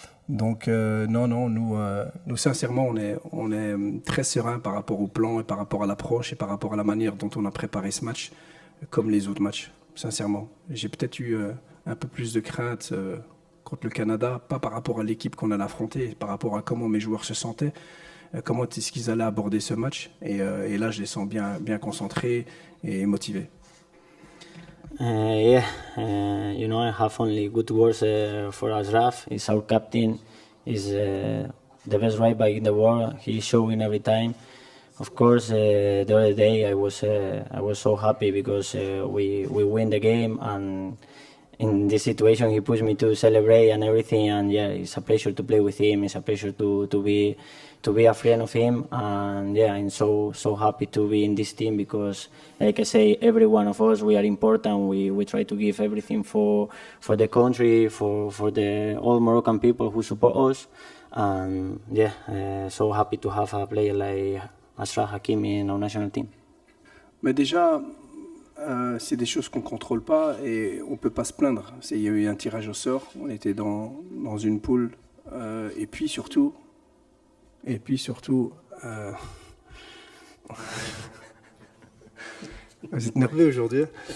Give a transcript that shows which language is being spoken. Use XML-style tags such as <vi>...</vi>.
<fr>Donc non, nous sincèrement, on est très serein par rapport au plan et par rapport à l'approche et par rapport à la manière dont on a préparé ce match, comme les autres matchs, sincèrement. J'ai peut-être eu un peu plus de crainte contre le Canada, pas par rapport à l'équipe qu'on allait affronter, par rapport à comment mes joueurs se sentaient, comment est-ce qu'ils allaient aborder ce match. Et là, je les sens bien concentrés et motivés.</fr> <en>Yeah, you know, I have only good words for Ashraf. He's our captain. He's the best right back in the world. He's showing every time. Of course, the other day I was so happy because we win the game, and in this situation he pushed me to celebrate and everything. And yeah, it's a pleasure to play with him. It's a pleasure to be a friend of him, and yeah, I'm so happy to be in this team, because like I say, every one of us, we are important. We try to give everything for the country, for the all Moroccan people who support us, and yeah, so happy to have a player like Ashraf Hakimi in our national team.</en> <fr>Mais déjà, c'est des choses qu'on ne contrôle pas et on ne peut pas se plaindre. Il y a eu un tirage au sort, on était dans une poule, et puis surtout, vous êtes nerveux aujourd'hui.</fr>